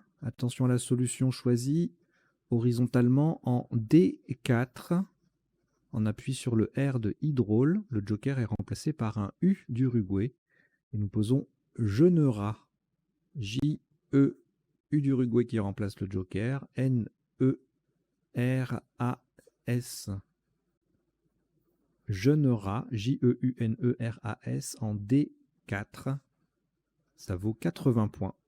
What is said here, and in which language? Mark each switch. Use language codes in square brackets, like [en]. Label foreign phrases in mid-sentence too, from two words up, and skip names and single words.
[fr] Attention à la solution choisie. Horizontalement en D4. On appuie sur le R de hydraule. Le joker est remplacé par un U d'Uruguay. Et nous posons Jeunera. J-E, U d'Uruguay qui remplace le joker. N-E-R-A-S. Jeunera. J-E-U-N-E-R-A-S en D4. Ça vaut 80 points.